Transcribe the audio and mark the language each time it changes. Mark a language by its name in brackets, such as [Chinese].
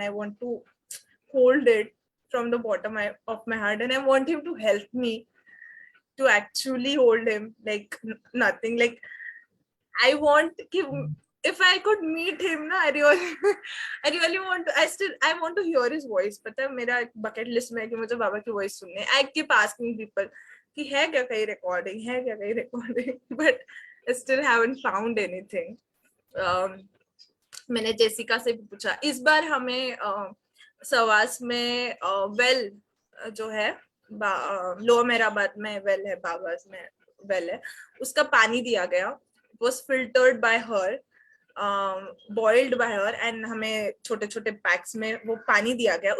[English] I want to hold it from the bottom of my heart, and I want him to help me to actually hold him like nothing. Like I want if I could meet him, na, I really want to. I want to hear his voice. [Hindi] पता है मेरा bucket list में है कि मुझे बाबा की voice सुननी है. [English] I keep asking people [Hindi] कि है क्या कहीं [English] recording, but I still haven't found anything. [Hindi] मैंने जेसिका से भी पूछा. इस बार हमें सवास में well जो है लोअर मेहराबाद में well है, बाबास में well है, उसका पानी दिया गया. [English] Was filtered by her, boiled by her, and [Hindi] हमें छोटे छोटे पैक्स में वो पानी दिया गया.